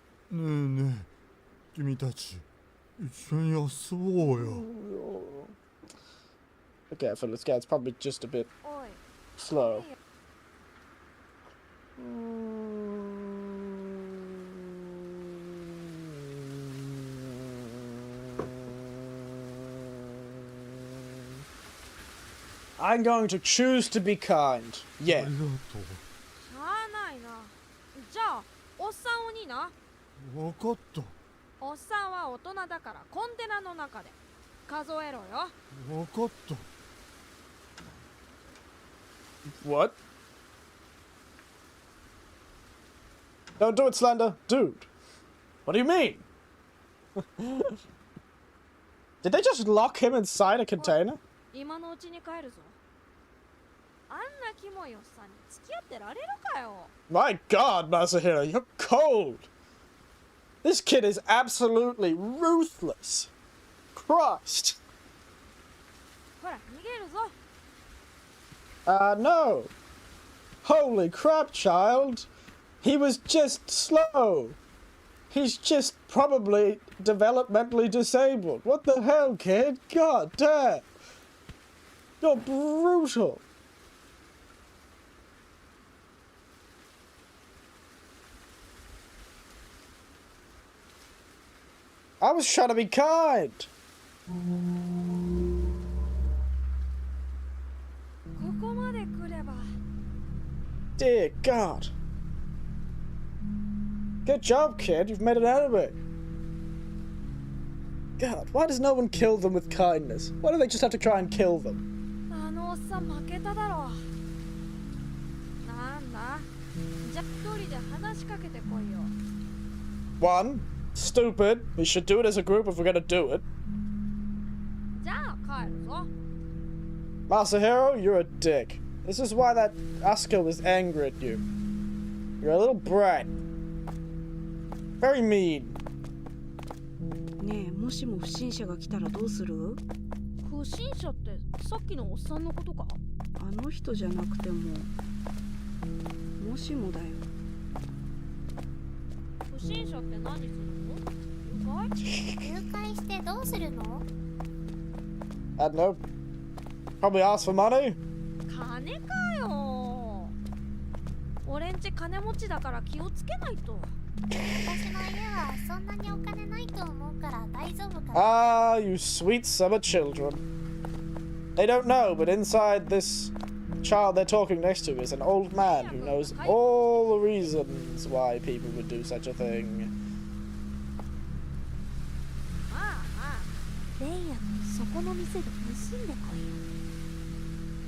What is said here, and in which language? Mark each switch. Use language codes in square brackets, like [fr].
[ja] ねえねえ、君たち一緒に遊ぼうよ。 [en] Be careful, this guy's probably just a bit [ja] おい。 [en] slow. I'm going to choose to be kind. [ja] あ [en] Yeah. [ja] りがとう。しゃあないな。じゃあおっさん鬼な。わかった。おっさんは大人だからコンテナの中で数えろよ。わかった。 [en] What? Don't do it, Slender. Dude. What do you mean? Did they just lock him inside a container? [ja] 今のうちに帰るぞ。あんなキモいおっさんに付き合ってられるかよ。 [en] My God, Masahiro, you're cold. This kid is absolutely ruthless. Christ. [ja] ほら逃げるぞ。 [en] No. Holy crap, child. He was just slow. He's just probably developmentally disabled. What the hell, kid? God damn. You're brutal. I was trying to be kind. [ja] ここまで来れば。 [en] Dear God. Good job, kid. You've made it out of it. God, why does no one kill them with kindness? Why do they just have to try and kill them? [ja] あのおっさん負けただろう。なんだ。じゃあ一人で話しかけてこいよ。 [en] One, stupid. We should do it as a group if we're gonna do it. [ja] じゃあ帰るぞ。 [en] Masahiro, you're a dick. This is why that Asuka was angry at you. You're a little brat. Very mean. [ja] ねえ、もしも不審者が来たらどうする？不審者ってさっきのおっさんのことか。あの人じゃなくても、もしもだよ。不審者って何するの？誘拐？誘拐してどうするの？ [en] I don't know. Probably ask for money. [ja] 金かよ。俺んち金持ちだから気をつけないと。私の家はそんなにお金ないと思うから大丈夫かな。 [en] Ah, you sweet summer children. They don't know, but inside this child they're talking next to is an old man who knows all the reasons why people would do such a thing. [ja] まあまあ。レイヤとそこの店で盗んでこいよ。